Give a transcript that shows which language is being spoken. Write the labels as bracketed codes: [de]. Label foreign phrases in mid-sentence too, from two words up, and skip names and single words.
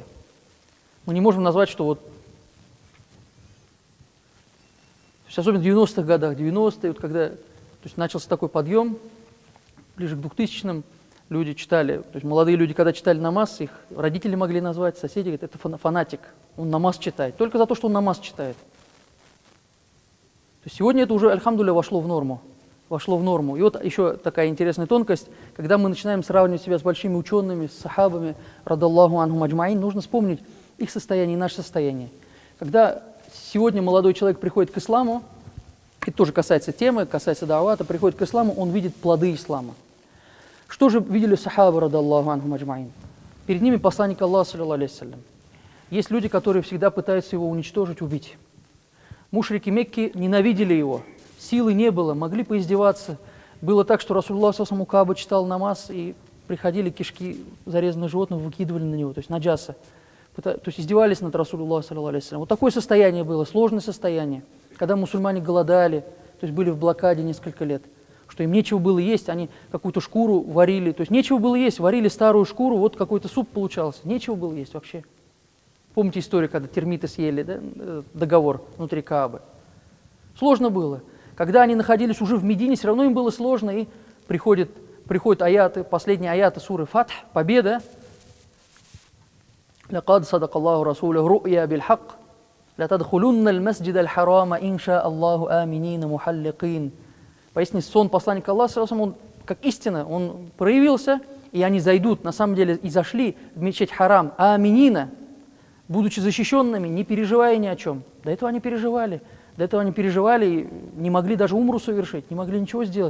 [ru] Мы не можем назвать, что вот особенно в 90-х годах, 90-е, вот когда начался такой подъем, ближе к 2000-м, люди читали, то есть молодые люди, когда читали намаз, их родители могли назвать, соседи говорят, это фанатик, он намаз читает, только за то, что он намаз читает. То есть сегодня это уже, альхамдулилля, вошло в норму. И вот еще такая интересная тонкость, когда мы начинаем сравнивать себя с большими учеными, с сахабами, [ar] رضي الله عنهم أجمعين, [ru] нужно вспомнить их состояние и наше состояние. Когда сегодня молодой человек приходит к исламу, это тоже касается темы, касается даавата, приходит к исламу, он видит плоды ислама. Что же видели сахабы, [ar] رضي الله عنهم أجمعين? [ru] Перед ними посланник Аллаха, [ar] صلى الله عليه وسلم. [ru] Есть люди, которые всегда пытаются его уничтожить, убить. Мушрики Мекки ненавидели его, силы не было, могли поиздеваться. Было так, что Расулуллах [ar] صلى الله عليه وسلم [ru] читал намаз, и приходили кишки зарезанных животных, выкидывали на него, то есть наджаса. То есть издевались над Расулуллахом, [ar] صلى الله عليه وسلم. [ru] Вот такое состояние было, сложное состояние, когда мусульмане голодали, то есть были в блокаде несколько лет, что им нечего было есть, они какую-то шкуру варили, то есть нечего было есть, варили старую шкуру, вот какой-то суп получался, нечего было есть вообще. Помните историю, когда термиты съели, да, договор внутри Каабы? Сложно было. Когда они находились уже в Медине, все равно им было сложно, и приходят аяты, последние аяты суры Фатх, победа. [ar] لقد صدق الله رسوله رؤيا بالحق لتدخلن المسجد الحرام إن شاء الله آمنين محلقين. [ru] Поясни, сон посланника Аллаха, он как истина, он проявился, и они зайдут, на самом деле, и зашли в мечеть Харам, аминина, будучи защищенными, не переживая ни о чем. До этого они переживали и не могли даже умру совершить, не могли ничего сделать.